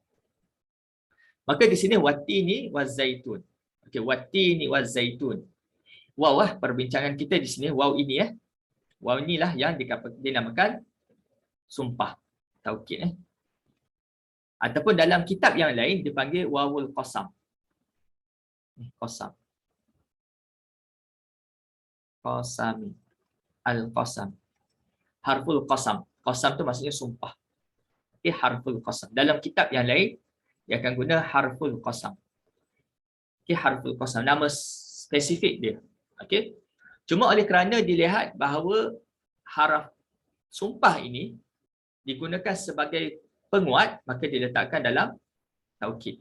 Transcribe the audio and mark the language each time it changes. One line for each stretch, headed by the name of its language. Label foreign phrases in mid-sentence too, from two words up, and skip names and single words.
Malay: Maka di sini
Arabic: والتين والزيتون. Okey, والتين والزيتون.
Malay: Waw perbincangan kita di sini, waw ini waw inilah yang dinamakan sumpah, taukid ataupun dalam kitab yang lain dipanggil
Arabic: واو القسم. قسم. قسمي. القسم. حرف القسم.
Malay: Qasam tu maksudnya sumpah. Okey,
Arabic: حرف القسم.
Malay: Dalam kitab yang lain dia akan guna
Arabic: حرف القسم.
Malay: Okey,
Arabic: حرف القسم
Malay: nama spesifik dia. Okey. Cuma oleh kerana dilihat bahawa haraf sumpah ini digunakan sebagai penguat, maka diletakkan dalam taukid.